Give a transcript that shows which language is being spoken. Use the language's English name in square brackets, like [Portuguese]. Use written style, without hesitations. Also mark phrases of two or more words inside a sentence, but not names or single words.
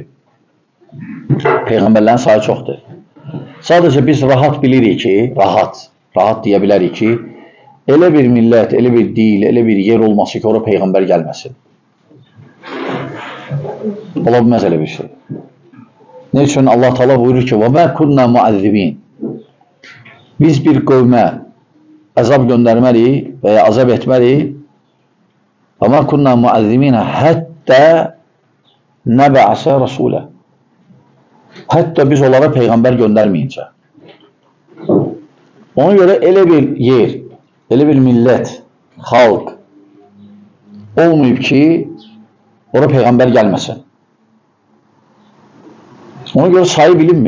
[Azerbaijani] Peyğəmbərlərin sayı çoxdur. Sadəcə biz rahat bilirik ki, rahat deyə bilərik ki, elə bir millət, elə bir dil, elə bir yer olması ki, oraya Peyğəmbər gəlməsin. Ola bilməz elə bir şey. Ne üçün Allah Teala buyurur ki, [Arabic] وَمَا كُنَّا مُعَذِّبِينَ [Azerbaijani] Biz bir qövmə əzab göndərməliyik və ya azab etməliyik. [Arabic] وَمَا كُنَّا مُعَذِّبِينَ حَتَّى نَبَعَسَ رَسُولَ [Azerbaijani] Hətta biz onlara Peyğəmbər göndərməyincə. Ona görə elə bir yer, elə bir millət, xalq olmayıb ki, oraya Peyğəmbər gəlməsin. Ona görə sayı bilinmir.